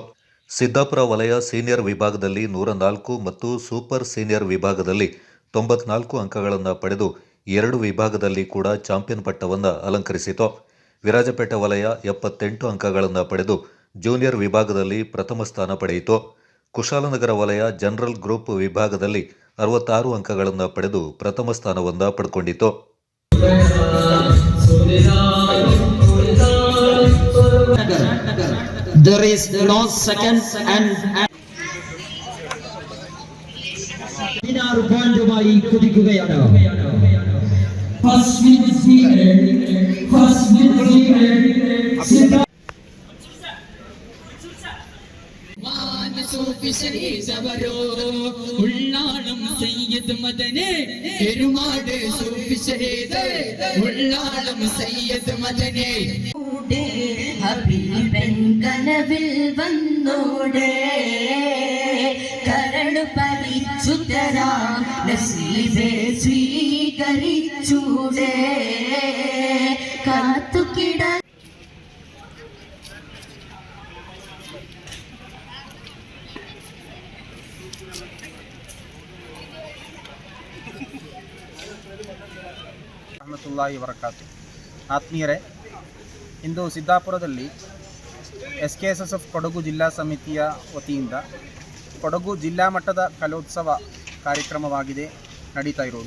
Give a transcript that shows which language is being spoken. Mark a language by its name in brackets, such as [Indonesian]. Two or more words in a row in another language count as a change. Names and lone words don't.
[Kannada] ಸಿದ್ದಾಪುರ ವಲಯ ಸೀನಿಯರ್ ವಿಭಾಗದಲ್ಲಿ 104 ಮತ್ತು [English] Super Senior [Kannada] ವಿಭಾಗದಲ್ಲಿ 94 ಅಂಕಗಳನ್ನು ಪಡೆದು 2 ವಿಭಾಗದಲ್ಲಿ ಕೂಡ ಚಾಂಪಿಯನ್ ಪಟ್ಟವನ್ನು ಅಲಂಕರಿಸಿತು. ವಿರಾಜಪೇಟೆ ವಲಯ 78 ಅಂಕಗಳನ್ನು ಪಡೆದು ಜೂನಿಯರ್ ವಿಭಾಗದಲ್ಲಿ ಪ್ರಥಮ ಸ್ಥಾನ ಪಡೆಯಿತು. ಕುಶಾಲನಗರ ವಲಯ [English] General Group [Kannada] ವಿಭಾಗದಲ್ಲಿ 66 ಅಂಕಗಳನ್ನು ಪಡೆದು ಪ್ರಥಮ ಸ್ಥಾನವನ್ನು ಪಡೆದುಕೊಂಡಿತು. [English] There is no second and 16 [Malayalam] പോയിന്റുമായി കുതിക്കുകയാണ്. [English] First win [Malayalam] ഉള്ളാളം സയ്യിദ് മദനെ എരുമാട് സൂഫി ഷഹീദ് ഉള്ളാളം സയ്യിദ് മദനെ ഹബീബൻ കനവിൽ വന്നോടെ കരളു പറിച്ചു തരാം നസീബെ സ്വീകരിച്ചൂടെ കാത്തുകിട [Arabic] رحمة الله وبركاته. [Kannada] ಆತ್ಮೀಯರೇ, ಇಂದು ಸಿದ್ದಾಪುರದಲ್ಲಿ ಎಸ್ಕೆಎಸ್ಎಸ್ಎಫ್ ಕೊಡಗು ಜಿಲ್ಲಾ ಸಮಿತಿಯ ವತಿಯಿಂದ ಕೊಡಗು ಜಿಲ್ಲಾ ಮಟ್ಟದ ಕಲೋತ್ಸವ ಕಾರ್ಯಕ್ರಮವಾಗಿದೆ ನಡೀತಾ ಇರೋದು.